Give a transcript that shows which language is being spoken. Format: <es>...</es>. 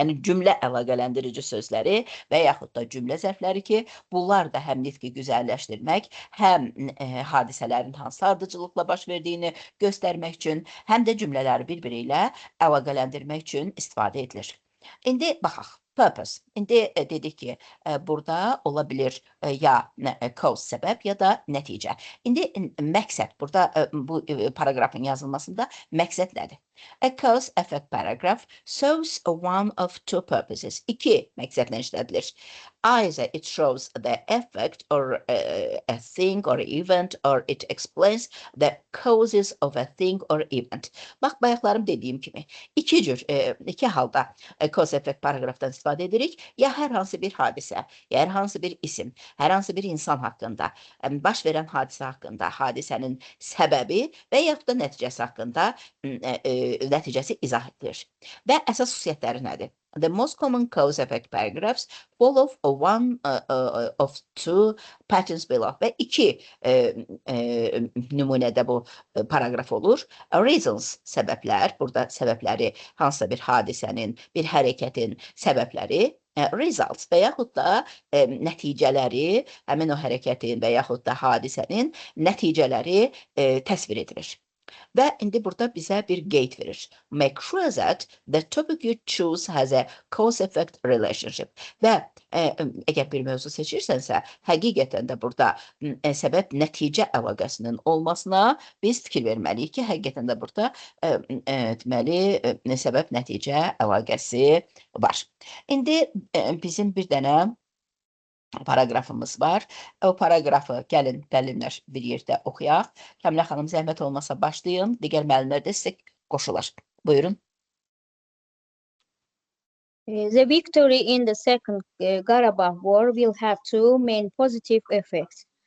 <az>Yəni cümlə əlaqələndirici sözləri və yaxud da cümlə zərfləri ki, bunlar da həm nitqi güzəlləşdirmək, həm hadisələrin hansı ardıcılıqla baş verdiyini göstərmək üçün, həm də cümlələri bir-biri ilə əlaqələndirmək üçün istifadə edilir. İndi baxaq. Purpose. İndi dedik ki, burada ola bilir ya cause, səbəb, ya da nəticə. İndi məqsəd, burada bu paraqrafın yazılmasında məqsəd nədir?</az> <en>A cause effect paragraph shows one of two purposes.</en> <az>2 məqsədlə işlədilir.</az> <en>Either it shows the effect or a thing or event, or it explains the causes of a thing or event.</en> <az>Bax, bayaqlarım dediyim kimi, iki halda cause effect paragrafdan istifadə edirik. Ya hər hansı bir hadisə, ya hər hansı bir isim, hər hansı bir insan haqqında, baş verən hadisə haqqında, hadisənin səbəbi və yaxud da nəticəsi haqqında nəticəsi izah edilir. Və əsas xüsusiyyətləri nədir?</az> <en>The most common cause effect paragraphs follow one of two patterns below.</en> <az>Və 2 nümunədə bu paraqraf olur.</az> <en>Reasons,</en> <az>səbəblər, burada səbəbləri hansısa bir hadisənin, bir hərəkətin səbəbləri,</az> <en>results</en> <az>və yaxud da nəticələri, həmin o hərəkətin və yaxud da hadisənin nəticələri təsvir edilir. Və indi burada bizə bir qeyd verir.</az> <en>Make sure that the topic you choose has a cause-effect relationship.</en> <az>Və əgər bir mövzu seçirsənsə, həqiqətən də burada səbəb-nəticə əlaqəsinin olmasına biz fikir verməliyik ki, həqiqətən də burada deməli səbəb-nəticə əlaqəsi var. İndi bizim bir dənə paragrafımız var. O paragrafı gəlin müəllimlər bir yerdə oxuyaq. Kəmilə xanım, zəhmət olmasa başlayın. Digər müəllimlər də sizə qoşular. Buyurun.</az> <en>The victory in the Second Qarabağ War will have two main positive effects.</en>